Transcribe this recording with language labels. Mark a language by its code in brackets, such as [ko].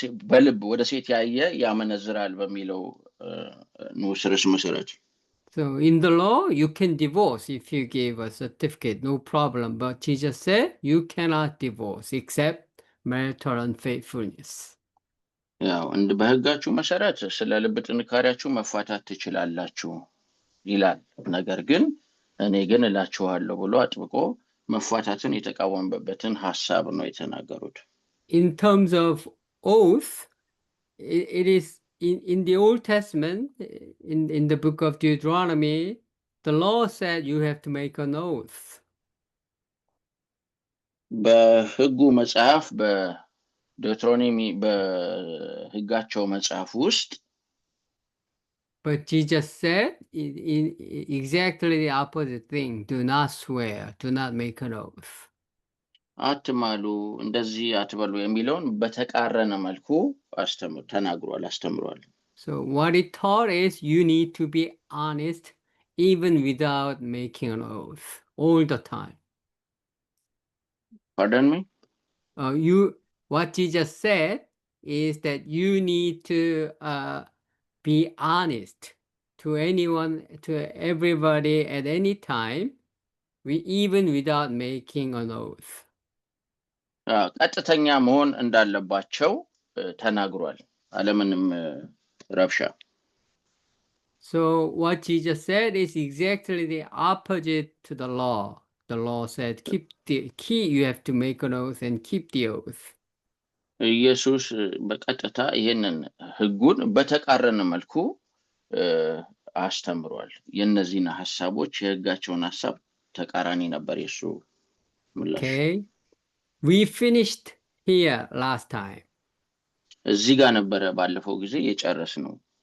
[am] በልብ ወደ ሴት ያየ ያመነዝራል በሚለው ንዑስ ርዕስ መሰረት [en] So in the law, you can divorce if you give a certificate, no problem. But Jesus said you cannot divorce except marital unfaithfulness. [am] ያው በህጋችሁ መሰረት ስለ ልብ ጥንካሬያችሁ መፋታት ትችላላችሁ ይላል። ነገር ግን እኔ ግን እላችኋለሁ ብሎ አጥብቆ መፋታትን የተቃወመበትን ሐሳብ ነው የተናገሩት። [en] In terms of oath, it is in the Old Testament, in the book of Deuteronomy, the law said you have to make an oath. [am] በህጉ መጽሐፍ በዴውትሮኖሚ በህጋቸው መጽሐፍ ውስጥ [en] But Jesus said exactly the opposite thing. Do not swear, do not make an oath. [am] አትማሉ እንደዚህ አትበሉ የሚለውን በተቃረነ መልኩ አስተምሯል። [en] So what it taught is you need to be honest even without making an oath all the time. Pardon me? What Jesus said is that you need to be honest to anyone, to everybody at any time, even without making an oath. [am] ቀጥተኛ መሆን እንዳለባቸው ተናግሯል አለምንም ረብሻ። [en] So what Jesus said is exactly the opposite to the law. The law said you have to make an oath and keep the oath. [am] ኢየሱስ በቀጥታ ይሄንን ህጉን በተቃረነ መልኩ አስተምሯል። የነዚህን ሐሳቦች የህጋቸውን ሐሳብ ተቃራኒ ነበር የሱ ምላሽ። [en] Okay. We finished here last time. [am] እዚህ ጋር ነበረ ባለፈው ጊዜ የጨረስነው።